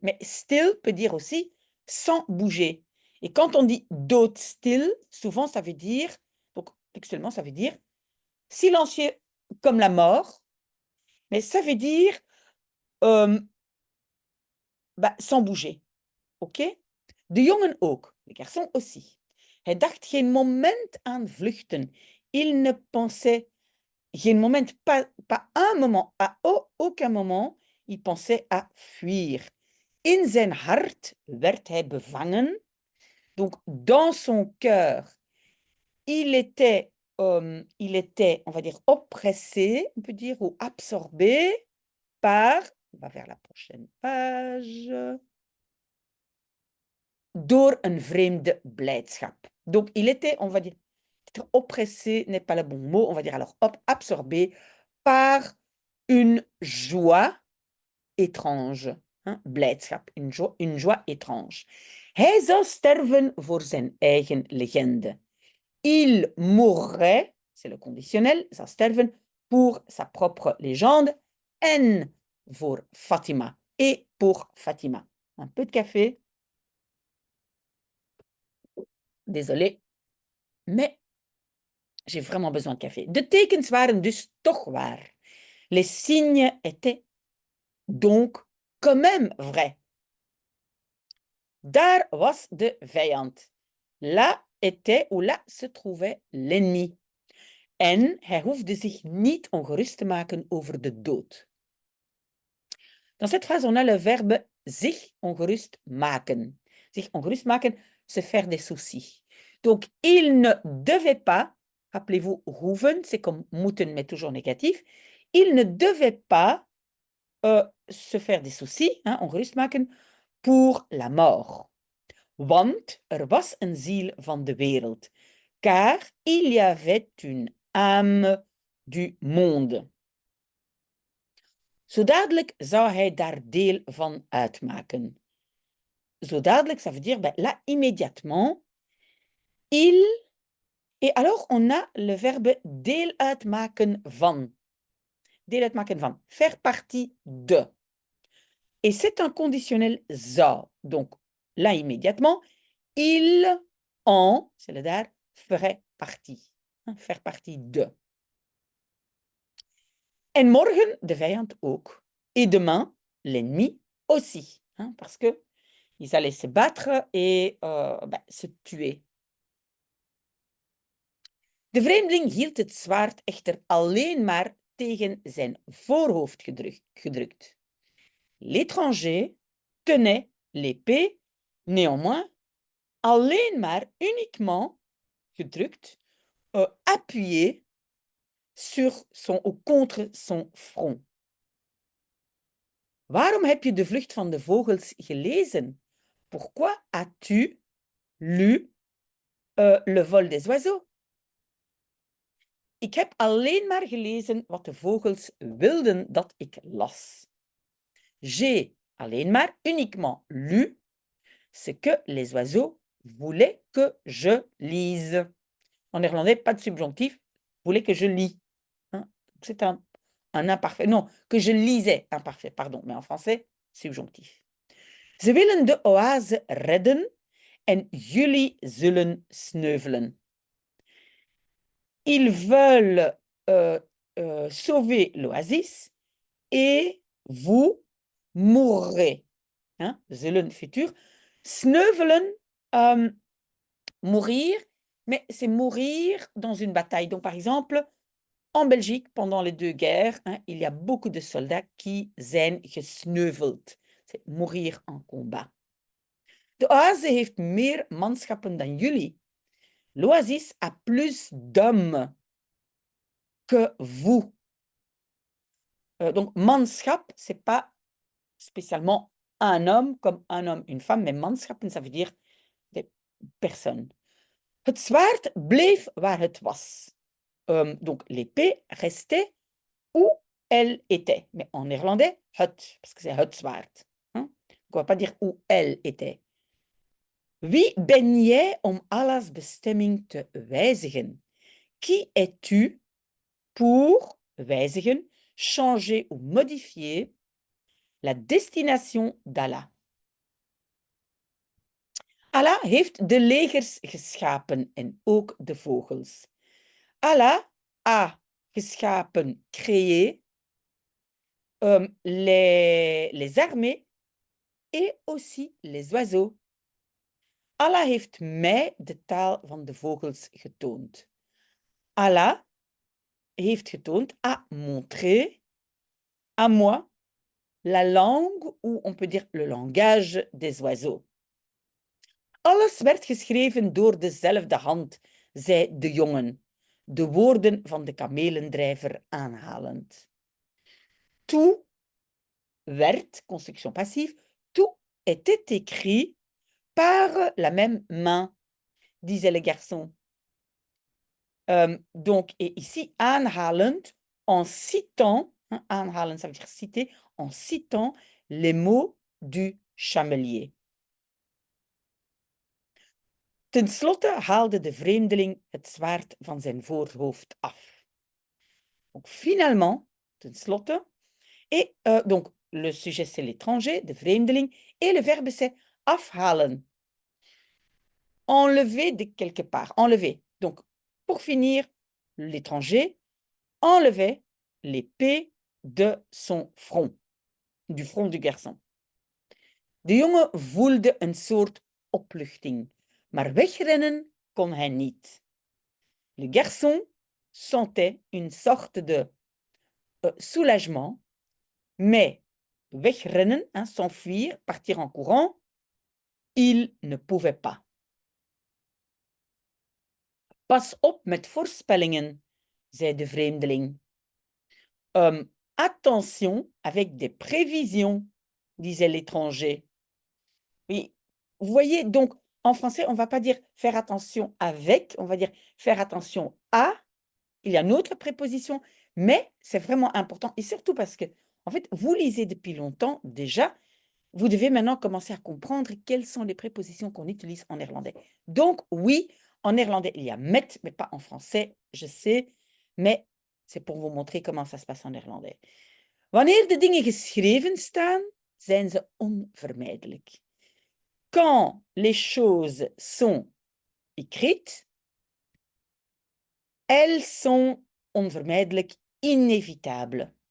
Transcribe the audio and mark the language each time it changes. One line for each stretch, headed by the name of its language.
French: Mais still peut dire aussi sans bouger. Et quand on dit doodstil, souvent, ça veut dire, donc textuellement, ça veut dire silencieux comme la mort, mais ça veut dire sans bouger.
Dutch: OK? De jongen ook,
French: le garçon aussi.
Dutch: Hij dacht geen moment aan vluchten.
French: Il ne pensait
Dutch: geen moment,
French: pas un moment, à aucun moment, il pensait à fuir.
Dutch: In zijn hart werd hij bevangen.
French: Donc, dans son cœur, il était, on va dire, oppressé, on peut dire, ou absorbé par, on va vers la prochaine page,
Dutch: door een vreemde blijdschap.
French: Donc, il était, on va dire, oppressé n'est pas le bon mot, on va dire alors absorbé par une joie étrange. Hein? Blijdschap, une joie étrange.
Dutch: Hij zou sterven voor zijn eigen legende.
French: Il mourrait, c'est le conditionnel,
Dutch: zou sterven
French: pour sa propre légende,
Dutch: en voor Fatima,
French: et pour Fatima. Un peu de café. Désolé, mais j'ai vraiment besoin de café.
Dutch: De tekens waren dus toch waar.
French: Les signes étaient donc quand même vrais.
Dutch: Daar was de vijand.
French: Là était ou là se trouvait l'ennemi.
Dutch: En hij hoefde zich niet ongerust te maken over de dood.
French: Dans cette phrase, on a le verbe zich ongerust maken.
Dutch: Zich ongerust maken,
French: se faire des soucis. Donc, il ne devait pas, rappelez-vous, hoeven, c'est comme moeten, mais toujours négatif. Il ne devait pas se faire des soucis, hein,
Dutch: ongerust maken,
French: pour la mort.
Dutch: Want er was een ziel van de wereld.
French: Car il y avait une âme du monde.
Dutch: Zo dadelijk zou hij daar deel van uitmaken.
French: Zo dadelijk, ça veut dire, ben, là, immédiatement, il... Et alors, on a le verbe
Dutch: deel uitmaken van. Deel uitmaken van.
French: Faire partie de. Et c'est un conditionnel zou. Donc, là, immédiatement, il en, c'est le daar, ferait partie. Faire partie de.
Dutch: En morgen, de vijand ook.
French: Et demain, l'ennemi aussi. Parce que ils allaient se battre et se tuer.
Dutch: De vreemdeling hield het zwaard echter alleen maar tegen zijn voorhoofd gedrukt.
French: L'étranger tenait l'épée, néanmoins,
Dutch: alleen maar,
French: uniquement, gedrukt, appuyé sur son ou contre son front.
Dutch: Waarom heb je de vlucht van de vogels gelezen?
French: Pourquoi as-tu lu Le vol des oiseaux?
Dutch: Ik heb alleen maar gelezen wat de vogels wilden dat ik las.
French: J'ai
Dutch: alleen maar,
French: uniquement, lu ce que les oiseaux voulaient que je lise. En néerlandais, pas de subjonctif, voulaient que je lis. C'est un imparfait. Non, que je lisais, imparfait, pardon. Mais en français, subjonctif.
Dutch: Ze willen de oase redden en jullie zullen sneuvelen.
French: Ils veulent sauver l'oasis et vous mourrez. Zullen futur. Sneuvelen, mourir, mais c'est mourir dans une bataille. Donc, par exemple, en Belgique, pendant les 2 guerres, il y a beaucoup de soldats qui
Dutch: zijn gesneuveld.
French: C'est mourir en combat.
Dutch: De oase heeft meer manschappen dan jullie.
French: L'oasis a plus d'hommes que vous. Donc, manschap, c'est pas spécialement un homme comme un homme, une femme, mais manschappen, ça veut dire des personnes.
Dutch: Het zwaard bleef waar het was.
French: Donc, l'épée restait où elle était. Mais en néerlandais, het, parce que c'est
Dutch: het zwaard.
French: On ne va pas dire où elle était.
Dutch: Wie ben jij om Allah's bestemming te wijzigen?
French: Qui es-tu pour wijzigen, changer ou modifier la destination d'Allah?
Dutch: Allah heeft de legers geschapen en ook de vogels.
French: Allah a geschapen, créé les armées et aussi les oiseaux.
Dutch: Allah heeft mij de taal van de vogels getoond.
French: Allah
Dutch: heeft getoond,
French: a montré à moi la langue, ou on peut dire le langage des oiseaux.
Dutch: Alles werd geschreven door dezelfde hand, zei de jongen, de woorden van de kamelendrijver aanhalend.
French: Tout werd, construction passive, tout était écrit par la même main, disait le garçon. Donc, et ici, aanhalend, en citant, aanhalen, ça veut dire citer, en citant les mots du chamelier.
Dutch: Ten slotte haalde de vreemdeling het zwaard van zijn voorhoofd af.
French: Donc, finalement,
Dutch: ten slotte,
French: et donc, le sujet c'est l'étranger,
Dutch: de vreemdeling,
French: et le verbe c'est afhalen. Enlever de quelque part, enlever. Donc, pour finir, l'étranger enlevait l'épée de son front, du front du garçon.
Dutch: De jongen voelde een soort opluchting, maar wegrennen kon hij niet.
French: Le garçon sentait une sorte de soulagement, mais wegrennen, s'enfuir, partir en courant, il ne pouvait pas.
Dutch: Pas op met voorspellingen, zei de vreemdeling.
French: Attention avec des prévisions, disait l'étranger. Oui, vous voyez, donc en français, on ne va pas dire faire attention avec, on va dire faire attention à. Il y a une autre préposition, mais c'est vraiment important, et surtout parce que En fait, vous lisez depuis longtemps déjà. Vous devez maintenant commencer à comprendre quelles sont les prépositions qu'on utilise en néerlandais. Donc oui, en néerlandais, il y a met, mais pas en français, je sais, mais c'est pour vous montrer comment ça se passe en néerlandais.
Dutch: Wanneer de dingen geschreven staan, zijn ze onvermijdelijk.
French: Quand les choses sont écrites, elles sont onvermijdelijk, inévitables.